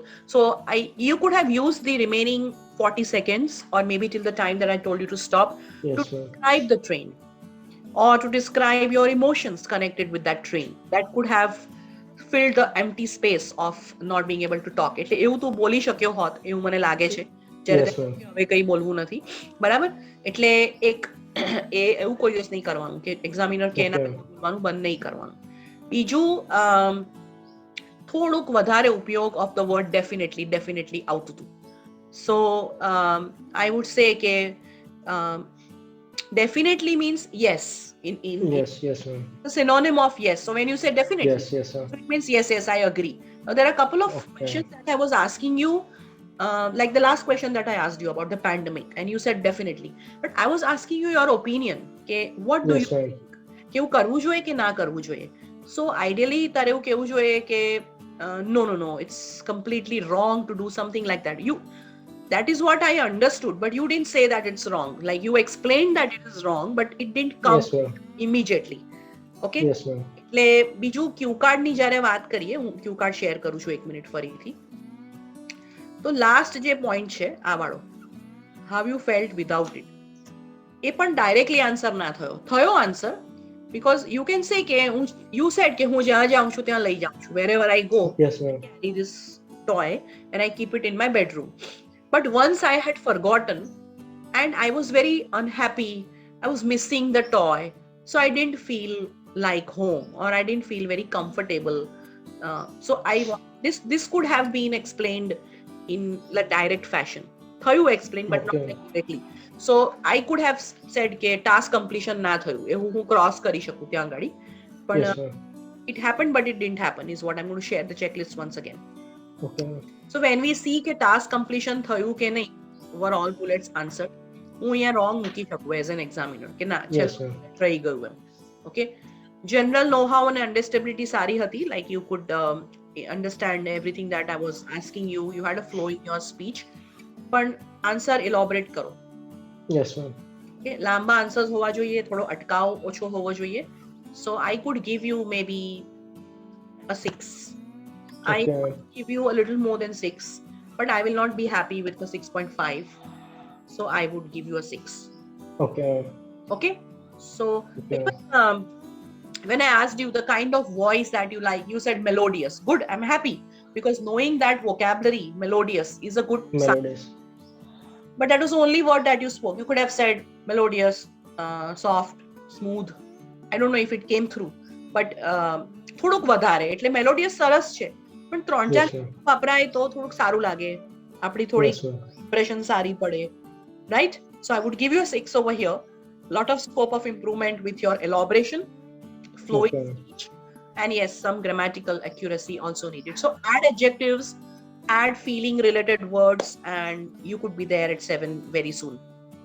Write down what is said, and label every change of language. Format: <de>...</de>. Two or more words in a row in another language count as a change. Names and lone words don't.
<en>So I you could have used the remaining 40 seconds or maybe till the time that I told you to stop to Yes, ma'am. describe the train or to describe your emotions connected with that train. That could have filled the empty space of not being able to talk.</en> <gu>એટલે એવું તું બોલી શક્યો હોત એવું મને લાગે છે જ્યારે તે</gu> <en>Yes, ma'am.</en> <gu>હવે કંઈ બોલવું નથી. બરાબર? એટલે એક એવું કોઈ દિવસ નહીં કરવાનું કે એક્ઝામિનર કે એના</gu> <en>Okay.</en> <gu>પહેલા બોલવાનું બંધ નહીં કરવાનું. બીજું થોડુંક વધારે ઉપયોગ</gu> <en>of the word definitely</en> <gu>આવતું હતું.</gu> <en>So I would say કે definitely means yes in Yes, yes, ma'am. the synonym of yes. So when you say definitely, Yes, yes, so ma'am. it means yes, I agree. Now there are a couple of Okay. questions that I was asking you, like the last question that I asked you about the pandemic, and you said definitely. But I was asking you your opinion. Okay, what do you Yes, ma'am. think?</en> <gu>કે એવું કરવું જોઈએ કે ના કરવું જોઈએ?</gu> <en>So ideally</en> <gu>તારે એવું કહેવું જોઈએ કે</gu> <en>no, it's completely wrong to do something like that. That is what I understood, but you didn't say that it's wrong. Like you explained that it is wrong, but it didn't come Yes, ma'am. immediately. Okay? Yes, ma'am.</en> <gu>એટલે બીજું</gu> <en>cue card</en> <gu>ની જ્યારે વાત કરીએ, હું</gu> <en>cue card</en> <gu>શેર કરું છું 1 મિનિટ ફરીથી. તો લાસ્ટ જે પોઈન્ટ છે આ વાળો,</gu> <en>how you felt without it,</en> <gu>એ પણ</gu> <en>directly answer</en> <gu>ના થયો. થયો આન્સર</gu> <en>because you can say</en> <gu>કે</gu> <en>you said</en> <gu>કે હું જ્યાં જાઉં છું ત્યાં લઈ જાઉં છું.</gu> <en>Wherever I go, Yes, I ma'am. carry this toy and I keep it in my bedroom. But once I had forgotten and I was very unhappy, I was missing the toy, so I didn't feel like home or I didn't feel very comfortable. So this could have been explained in a direct fashion. થયું explain but not Okay. like directly. So I could have said કે task completion</en> <gu>ના થયું, એ હું</gu> <en>cross</en> <gu>કરી શકું ત્યાં આગળ. પણ</gu> <en>Yes, ma'am. it happened but it didn't happen is what I'm going to share the checklist once again. Okay, ma'am. So when we see કે task completion</en> <gu>થયું કે નહીં,</gu> <en>were all bullets answered,</en> <gu>હું અહીંયા wrong મૂકી શકું</gu> <en>as an examiner</en> <gu>કે ના</gu> <en>Yes,</en> <gu>છેલ્લું</gu> <en>ma'am.</en> <gu>રહી ગયું એમ.</gu> <en>Okay, general know-how and understandability</en> <gu>સારી હતી,</gu> <en>like you could understand everything that I was asking you. You had a flow in your speech, પણ answer elaborate કરો. Yes, ma'am.</en> <gu>Okay, લાંબા answers હોવા જોઈએ, થોડો અટકાવ ઓછો હોવો જોઈએ.</gu> <en>So I could give you maybe a 6. I Okay, could ma'am. give you a little more than 6, but I will not be happy with the 6.5. So I would give you a 6. Okay, ma'am. Okay. So Okay, even, ma'am. when I asked you the kind of voice that you like, you said melodious. Good. I'm happy because knowing that vocabulary, melodious, is a good sign. Melodies. But that was the only word that you spoke. You could have said melodious, soft, smooth. I don't know if it came through, but</en> <gu>થોડુંક વધારે એટલે</gu> <en>melodious</en> <gu>સરસ છે, પણ</gu> <en>3-4 Yes, ma'am.</en> <gu>વપરાય તો થોડુંક સારું લાગે, આપણી થોડી</gu> <en>Yes, ma'am.</en> <gu>impression સારી પડે,</gu> <en>right? So I would give you a 6 over here. Lot of scope of improvement with your elaboration, flowing Okay, ma'am. speech, and yes, some grammatical accuracy also needed. So add adjectives, add feeling related words, and you could be there at 7 very soon.</en>